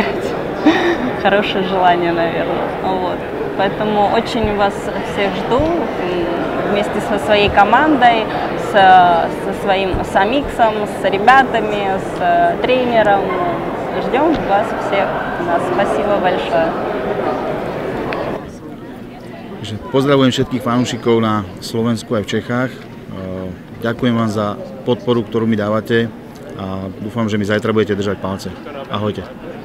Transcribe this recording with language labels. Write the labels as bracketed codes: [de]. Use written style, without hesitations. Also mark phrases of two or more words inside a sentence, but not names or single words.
[ru] Хорошее желание, наверное. Вот. Поэтому очень вас всех жду вместе со своей командой, с Амиксом, с ребятами, с тренером. Ждем вас всех. Спасибо большое. [sk] Pozdravujem všetkých fanúšikov na Slovensku aj v Čechách. Ďakujem vám za podporu, ktorú mi dávate, a dúfam, že mi zajtra budete držať palce. Ahojte.